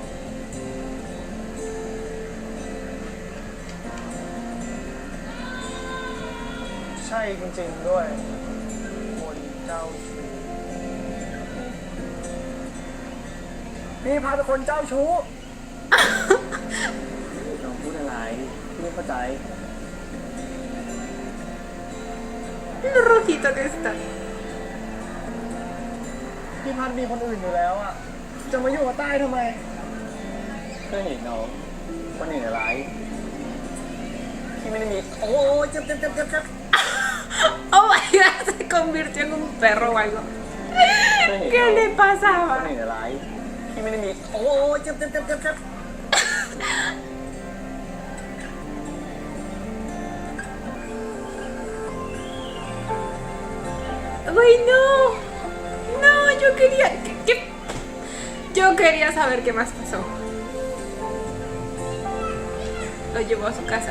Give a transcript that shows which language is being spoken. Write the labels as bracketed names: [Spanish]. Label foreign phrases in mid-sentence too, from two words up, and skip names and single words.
[Thai] ใช่จริงๆด้วยคนเจ้าชู้นี่พัดเป็นคนเจ้าชู้ น้องพูดอะไรพี่ไม่เข้าใจ [Spanish] Lo rojito que está. [Thai] พี่พัดมีคนอื่นอยู่แล้วอ่ะ จะมาอยู่กับใต้ทำไม เพื่อนอีกน้องคนอื่นอะไรพี่ไม่ได้มี โอ้ยเจ็บ [English] Oh my god, [Spanish] se convirtió en un perro o algo. ¿Qué le [Thai] คน [Spanish] pasaba? [Thai] อื่นอะไรพี่ไม่ได้มี โอ้ยเจ็บ [Spanish] Güey, no. No, yo quería... Yo quería saber qué más pasó. Lo llevó a su casa.